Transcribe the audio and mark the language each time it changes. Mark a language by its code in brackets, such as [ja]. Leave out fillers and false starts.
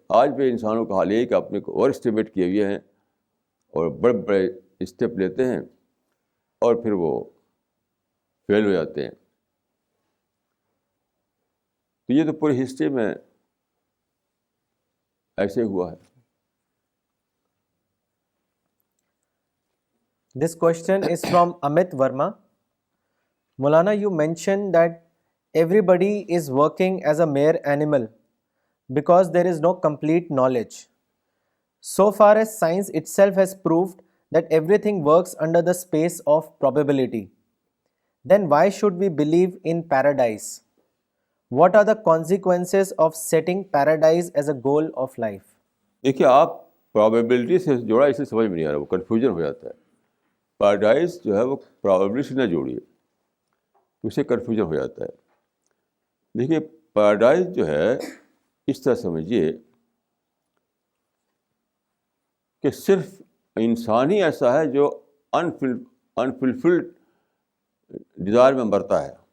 [ur] آج بھی انسانوں کا حال یہ ہے کہ اپنے کو اوور اسٹیمیٹ کیے ہوئے ہیں اور بڑے بڑے اسٹیپ لیتے ہیں اور پھر وہ فیل ہو جاتے ہیں. تو یہ تو پوری ہسٹری میں ایسے ہوا ہے. [en] This question is from Amit Verma. Maulana, you mentioned that everybody is working as a mere animal because there is no complete knowledge. So far as science itself has proved that everything works under the space of probability, then why should we believe in paradise? What are the consequences of setting paradise as a goal of life? [ur] دیکھیے, آپ probability سے جوڑا, اسے سمجھ میں نہیں آ رہا, وہ کنفیوژن ہو جاتا ہے. پیراڈائز جو ہے وہ پرابیبلٹی سے نہ جوڑیے, اسے کنفیوژن ہو جاتا ہے. دیکھیے, پیراڈائز جو ہے اس طرح سمجھیے کہ صرف انسان ہی ایسا ہے جو انفلفلڈ ڈیزائر میں مرتا ہے.